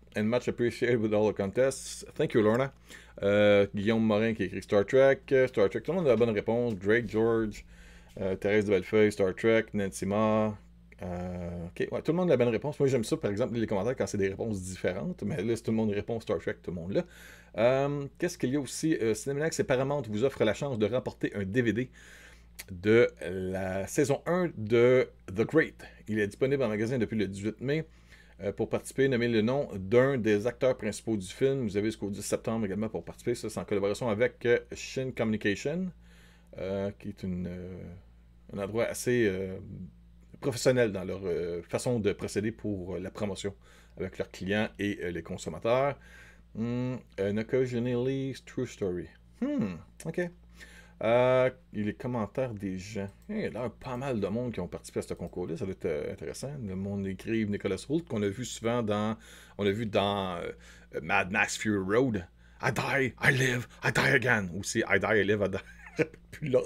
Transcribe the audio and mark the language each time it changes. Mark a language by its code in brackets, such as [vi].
[en] And much appreciated with all the contests. Thank you, Lorna. [fr] Guillaume Morin qui écrit Star Trek. Star Trek, tout le monde a la bonne réponse. Drake George. Thérèse de Bellefeuille, Star Trek. Nancy Ma. Ok, ouais, tout le monde a la bonne réponse. Moi, j'aime ça, par exemple, les commentaires quand c'est des réponses différentes. Mais là, si tout le monde répond Star Trek, tout le monde là. Qu'est-ce qu'il y a aussi? Cinémanax et Paramount vous offrent la chance de remporter un DVD de la saison 1 de The Great. Il est disponible en magasin depuis le 18 mai. Pour participer, nommez le nom d'un des acteurs principaux du film. Vous avez jusqu'au 10 septembre également pour participer. Ça, c'est en collaboration avec Shin Communication, qui est un endroit assez professionnel dans leur façon de procéder pour la promotion avec leurs clients et les consommateurs. [en] An occasionally true story. OK. [fr] Les commentaires des gens. Il y a là pas mal de monde qui ont participé à ce concours-là. Ça doit être intéressant. Le monde écrive Nicholas Hoult, qu'on a vu souvent dans... On l'a vu dans Mad Max Fury Road. [en] I die, I live, I die again. [fr] Aussi, [en] I die, I live, I die. [fr] Plus long.